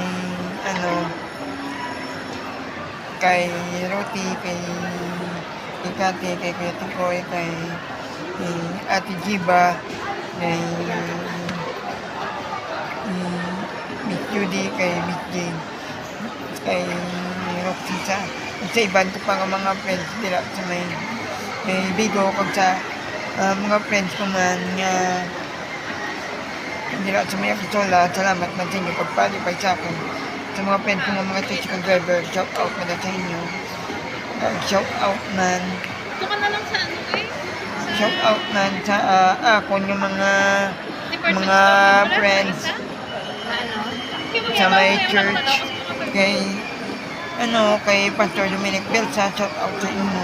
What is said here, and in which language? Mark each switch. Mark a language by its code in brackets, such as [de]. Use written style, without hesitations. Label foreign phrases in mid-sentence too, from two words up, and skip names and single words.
[hil] kay Roti, kay Kati, kay Kuya Tukoy, kay Ate Jiba, kay Miss Judy, kay Miss Jane, kay Roxy sa iban ko pa nga mga friends dila sa may Bigo kag sa mga friends ko man nga dila sa may Akisola. Salamat man sa inyo pagpalipay sa akin. Sa mga friends ko nga mga [en] tricycle driver, shout out [hil] na sa inyo. [en] Shout out [hil] man. [tl] Ito ka na lang sa ano eh? [en] Shout out [hil] man sa ako yung mga friends sa may church. Kay Pastor Dominic Belsa, [en] shout out [hil] sa inyo.